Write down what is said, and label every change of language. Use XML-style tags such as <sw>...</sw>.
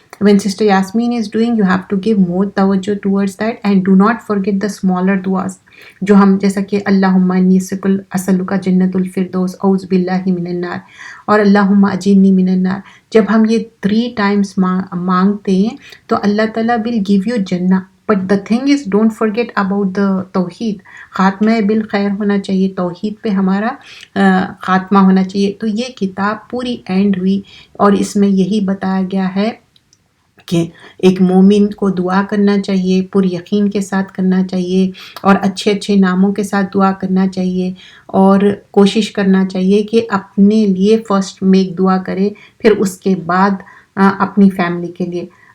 <en>When Sister Yasmin is doing, you have to give more توجہ towards that, and do not forget the smaller duas</en> <ur>جو ہم، جیسا کہ</ur> <ar>اللہم انی اسألک جنت الفردوس، اعوذ باللہ من النار،</ar> <en>اور اللہم اجرنی من النار.</en> <ur>جب ہم یہ 3 times مانگتے ہیں تو اللہ تعالیٰ</ur> <en>will give you</en> <ur>جنہ.</ur> <en>But the thing is, don't forget about the توحید.</en> <ur>خاتمہ بالخیر ہونا چاہیے، توحید پہ ہمارا خاتمہ ہونا چاہیے. تو یہ کتاب پوری اینڈ ہوئی، اور اس میں یہی بتایا گیا ہے کہ ایک مومن کو دعا کرنا چاہیے، پر یقین کے ساتھ کرنا چاہیے، اور اچھے اچھے ناموں کے ساتھ دعا کرنا چاہیے، اور کوشش کرنا چاہیے کہ اپنے لیے فرسٹ میک دعا کرے، پھر اس کے بعد اپنی فیملی کے لیے.</ur>